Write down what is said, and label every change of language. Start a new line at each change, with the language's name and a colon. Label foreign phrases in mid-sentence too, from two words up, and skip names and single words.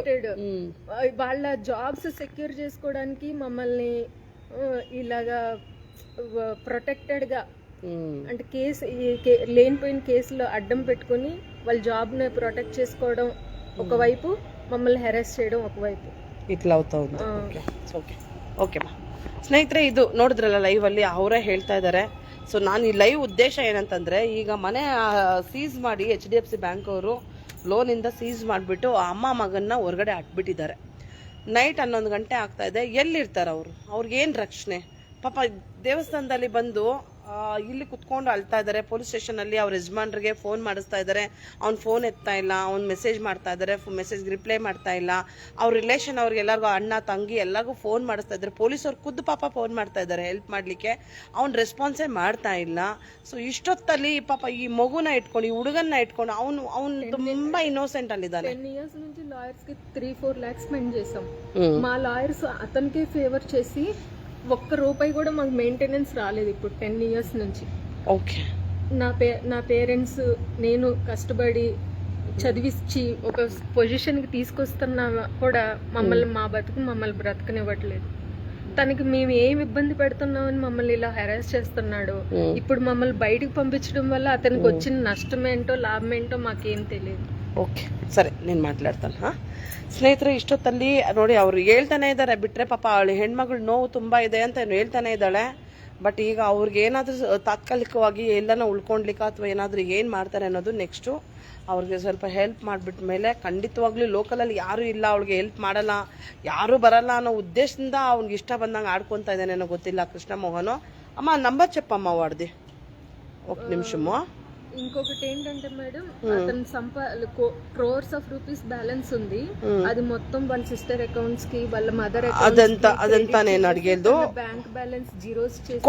Telugu: వాళ్ళ
English: jobs secure
Telugu: చేసుకోవడానికి మమ్మల్ని ఇలాగా ప్రొటెక్టెడ్ గా, అంటే కేసు లేనిపోయిన కేసులో అడ్డం పెట్టుకుని వాళ్ళ జాబ్ ని ప్రొటెక్ట్ చేసుకోవడం ఒకవైపు, మమ్మల్ని హెరాస్ చేయడం ఒకవైపు, ಇಟ್ಲ అవుతా ఉంది.
Kannada: ಓಕೆ ಓಕೆಮಾ ಸ್ನೇಹಿತರೆ, ಇದು ನೋಡಿದ್ರಲ್ಲ ಲೈವ್ ಅಲ್ಲಿ ಅವರೇ ಹೇಳ್ತಾ ಇದ್ದಾರೆ. ಸೊ ನಾನು ಈ ಲೈವ್ ಉದ್ದೇಶ ಏನಂತಂದ್ರೆ, ಈಗ ಮನೆ ಸೀಸ್ ಮಾಡಿ HDFC ಬ್ಯಾಂಕ್ ಅವರು ಲೋನಿಂದ ಸೀಸ್ ಮಾಡಿಬಿಟ್ಟು ಅಮ್ಮ ಮಗನ್ನ ಹೊರಗಡೆ ಹಾಕ್ಬಿಟ್ಟಿದ್ದಾರೆ. ನೈಟ್ 11 ಗಂಟೆ ಆಗ್ತಾ ಇದೆ. ಎಲ್ಲಿರ್ತಾರೆ ಅವರು? ಅವ್ರಿಗೇನು ರಕ್ಷಣೆ? ಪಾಪ ದೇವಸ್ಥಾನದಲ್ಲಿ ಬಂದು ಇಲ್ಲಿ ಕುತ್ಕೊಂಡು ಅಳ್ತಾ ಇದ್ದಾರೆ. ಪೊಲೀಸ್ ಸ್ಟೇಷನಲ್ಲಿ ಅವ್ರ ಯಜಮಾನ್ರಿಗೆ ಫೋನ್ ಮಾಡಿಸ್ತಾ ಇದ್ದಾರೆ, ಅವ್ನ ಫೋನ್ ಎತ್ತಾ ಇಲ್ಲ, ಅವ್ನು ಮೆಸೇಜ್ ಮಾಡ್ತಾ ಇದ್ದಾರೆ, ಮೆಸೇಜ್ಗೆ ರಿಪ್ಲೈ ಮಾಡ್ತಾ ಇಲ್ಲ. ಅವ್ರ ರಿಲೇಷನ್ ಅವ್ರಿಗೆ ಎಲ್ಲರಿಗೂ ಅಣ್ಣ ತಂಗಿ ಎಲ್ಲರಿಗೂ ಫೋನ್ ಮಾಡಿಸ್ತಾ ಇದ್ದಾರೆ. ಪೊಲೀಸವ್ರು ಖುದ್ದು ಪಾಪ ಫೋನ್ ಮಾಡ್ತಾ ಇದ್ದಾರೆ ಹೆಲ್ಪ್ ಮಾಡಲಿಕ್ಕೆ, ಅವ್ನು ರೆಸ್ಪಾನ್ಸೇ ಮಾಡ್ತಾ ಇಲ್ಲ. ಸೊ ಇಷ್ಟೊತ್ತಲ್ಲಿ ಪಾಪ ಈ ಮಗನ ಇಟ್ಟುಕೊಂಡು, ಈ ಹುಡುಗನ್ನ ಇಟ್ಟುಕೊಂಡು, ಅವನು ತುಂಬಾ ಇನ್ನೋಸೆಂಟ್ ಅಲ್ಲಿದ್ದಾನೆ.
Telugu: 10 years నుంచి లాయర్స్ కి 3-4 lakhs స్పెండ్ చేసాం. మా లాయర్స్ అతనికి ఫేవర్ చేసి ఒక్క రూపాయి కూడా మాకు మెయింటెనెన్స్ రాలేదు ఇప్పుడు 10 years నుంచి. ఓకే. నా పేరెంట్స్, నేను కష్టపడి చదివించి ఒక పొజిషన్కి తీసుకొస్తున్నా కూడా మమ్మల్ని, మా బతుకు మమ్మల్ని బ్రతకనివ్వట్లేదు. తనకి మేము ఏం ఇబ్బంది పెడుతున్నామని మమ్మల్ని ఇలా హెరాస్ చేస్తున్నాడు. ఇప్పుడు మమ్మల్ని బయటకు పంపించడం వల్ల అతనికి వచ్చిన నష్టం ఏంటో లాభం ఏంటో మాకేం తెలియదు.
Kannada: ಓಕೆ ಸರಿ, నేను ಮಾತಾಡ್ತಾನೆ. ಸ್ನೇಹಿತರೆ, ಇಷ್ಟೊತ್ತಲ್ಲಿ ನೋಡಿ ಅವ್ರು ಹೇಳ್ತಾನೆ ಇದ್ದಾರೆ, ಬಿಟ್ರೆ ಪಾಪ ಅವಳು ಹೆಣ್ಮಗಳು ನೋವು ತುಂಬಾ ಇದೆ ಅಂತ ಹೇಳ್ತಾನೆ ಇದ್ದಾಳೆ. ಬಟ್ ಈಗ ಅವ್ರಿಗೆ ಏನಾದರೂ ತಾತ್ಕಾಲಿಕವಾಗಿ ಎಲ್ಲನ ಉಳ್ಕೊಂಡ್ಲಿಕ್ಕೆ ಅಥವಾ ಏನಾದರೂ ಏನು ಮಾಡ್ತಾರೆ ಅನ್ನೋದು ನೆಕ್ಸ್ಟು. ಅವ್ರಿಗೆ ಸ್ವಲ್ಪ ಹೆಲ್ಪ್ ಮಾಡಿಬಿಟ್ಟ ಮೇಲೆ ಖಂಡಿತವಾಗ್ಲೂ ಲೋಕಲಲ್ಲಿ ಯಾರೂ ಇಲ್ಲ, ಅವಳಿಗೆ ಹೆಲ್ಪ್ ಮಾಡಲ್ಲ, ಯಾರೂ ಬರಲ್ಲ ಅನ್ನೋ ಉದ್ದೇಶದಿಂದ ಅವ್ನಿಗೆ ಇಷ್ಟ ಬಂದಂಗೆ ಆಡ್ಕೊತಾ ಇದ್ದಾನೇನೋ ಗೊತ್ತಿಲ್ಲ ಕೃಷ್ಣ మోహన్.
Telugu: అమ్మ నంబర్ చెప్పమ్మా వాడిది, ఒక నిమిషము. ఇంకొకటి ఏంటంటే మేడం, అతను
English: crores of rupees
Telugu: బ్యాలెన్స్ ఉంది. అది మొత్తం వాళ్ళ
English: sister accounts
Telugu: కి, వాళ్ళ మదర్ అదంతా నేను అడిగేది.
English: bank balance zeros
Telugu: చేసి,